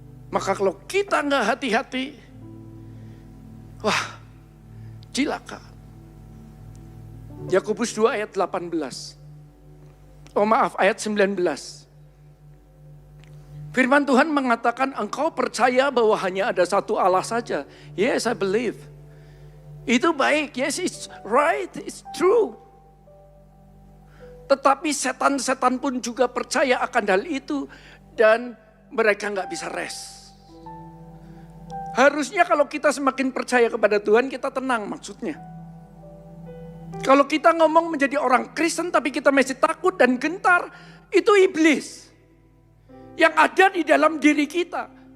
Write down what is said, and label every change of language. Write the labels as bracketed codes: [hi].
[id] Maka kalau kita gak hati-hati, wah, cilaka. Yakobus 2 ayat 18. Oh maaf, ayat 19. Firman Tuhan mengatakan, engkau percaya bahwa hanya ada satu Allah saja. [en] Yes, I believe. Itu baik, yes, it's right, it's true. [id] Tetapi setan-setan pun juga percaya akan hal itu. Dan mereka gak bisa rest. Harusnya kalau kita semakin percaya kepada Tuhan, kita tenang maksudnya. Kalau kita ngomong menjadi orang Kristen tapi kita masih takut dan gentar, itu iblis yang ada di dalam diri kita.